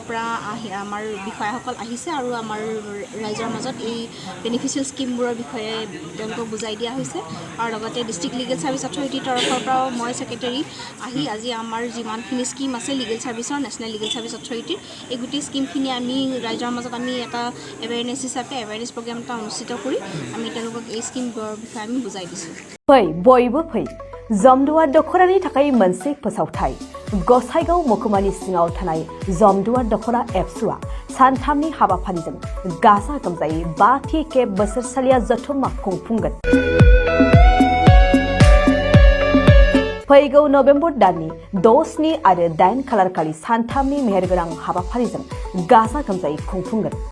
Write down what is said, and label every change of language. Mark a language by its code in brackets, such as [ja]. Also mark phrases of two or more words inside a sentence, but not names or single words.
[as] পৰা আমাৰ বিষয়াসকল আহিছে আৰু আমাৰ ৰাইজৰ মাজত এই বেনিফিচিয়েল স্কিমবোৰৰ বিষয়ে তেওঁলোকক বুজাই দিয়া হৈছে আৰু লগতে ডিষ্ট্ৰিক্ট লিগেল ছাৰ্ভিচ অথৰিটিৰ তৰফৰ পৰাও মই ছেক্ৰেটাৰী আহি আজি আমাৰ যিমানখিনি স্কিম আছে লিগেল ছাৰ্ভিচৰ নেশ্যনেল লিগেল ছাৰ্ভিচ অথৰিটিৰ এই গোটেই স্কিমখিনি আমি ৰাইজৰ মাজত আমি এটা এৱেৰনেছ হিচাপে [en] awareness program [as] এটা অনুষ্ঠিত কৰি আমি তেওঁলোকক এই স্কিমবোৰৰ বিষয়ে আমি বুজাই দিছোঁ [brx] फै बयबो फै जमदुवार दख'रानि थाखाय मोनसे फोसावथाय गसाइगाव महकुमानि सिङाव थानाय जमदुवार दख'रा एबसुआ सानथामनि हाबाफारिजों गाजा गोमजायै 5थि खेब बोसोरसालिया जथुम्मा खुंफुंगोन फैगौ नभेम्बर दाननि 6, 7 आरो 8 खालारखालि सानथामनि मेहेरगोनां हाबाफारिजों गाजा गोमजायै खुंफुंगोन